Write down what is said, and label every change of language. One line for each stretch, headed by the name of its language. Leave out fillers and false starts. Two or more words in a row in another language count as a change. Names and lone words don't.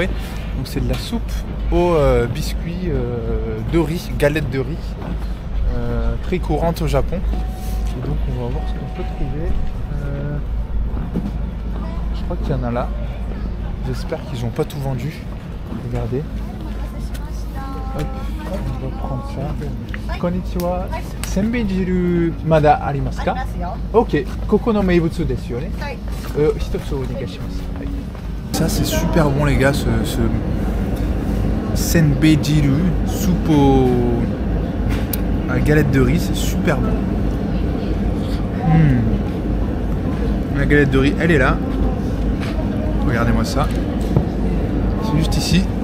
French: Donc c'est de la soupe au biscuit de riz, galette de riz, très courante au Japon. Et donc on va voir ce qu'on peut trouver. Je crois qu'il y en a là. J'espère qu'ils n'ont pas tout vendu. Regardez. Hop, on va prendre ça.
Japanese: こんにちは。せんべい汁まだありますか?
French: Ok.
Japanese: ここの名物ですよね？一つお願いします.
French: Ça c'est super bon les gars, ce senbei-jiru, soupe à galette de riz, c'est super bon. La galette de riz, elle est là. Regardez-moi ça. C'est juste ici.